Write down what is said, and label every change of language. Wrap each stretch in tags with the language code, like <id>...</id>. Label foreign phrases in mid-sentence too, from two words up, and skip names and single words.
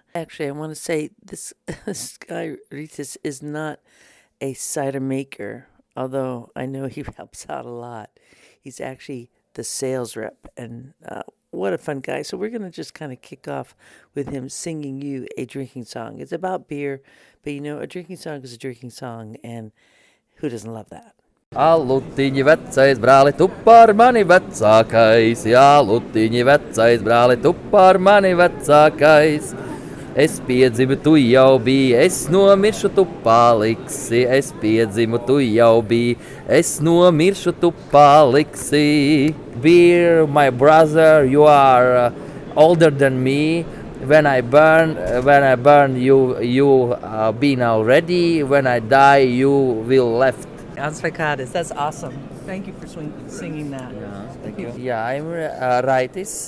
<en>Actually, I want to say this guy Varieties is not a cider maker, although I know he helps out a lot. He's actually the sales rep, and what a fun guy. So we're going to just kind of kick off with him singing you a drinking song. It's about beer, but a drinking song is a drinking song, and who doesn't love that?</en> <lv>Alutiņi vecais brāli, tu par mani vecākais, jā, lutiņi vecais brāli, tu par mani vecākais. Es piedzimu, tu jau biji, es nomiršu, tu paliksi. Es piedzimu, tu jau biji, es nomiršu, tu paliksi.</lv> <en>Beer, my brother, you are older than me. When I burn, you be now ready. When I die, you will left. Ansvekades, that's awesome. Thank you for singing that. Yeah, thank you. Yeah, I'm Varieties.</en>